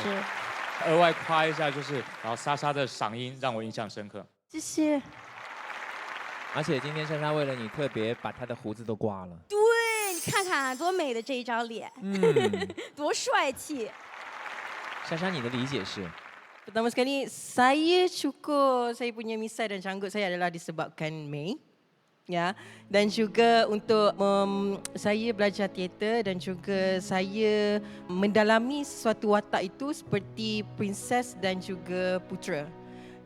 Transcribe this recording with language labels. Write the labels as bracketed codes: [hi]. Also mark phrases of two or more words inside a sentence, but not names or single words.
[zh] 额外夸一下，然后莎莎的嗓音让我印象深刻。谢谢。而且今天莎莎为了你特别把她的胡子都刮了。对，你看看多美的这一张脸，多帅气。莎莎，你的理解是？ [ms] Pertama sekali, saya syukur saya punya misai dan canggut saya adalah disebabkan May. Ya, dan juga untuk saya belajar teater dan juga saya mendalami sesuatu watak itu seperti princess dan juga putera.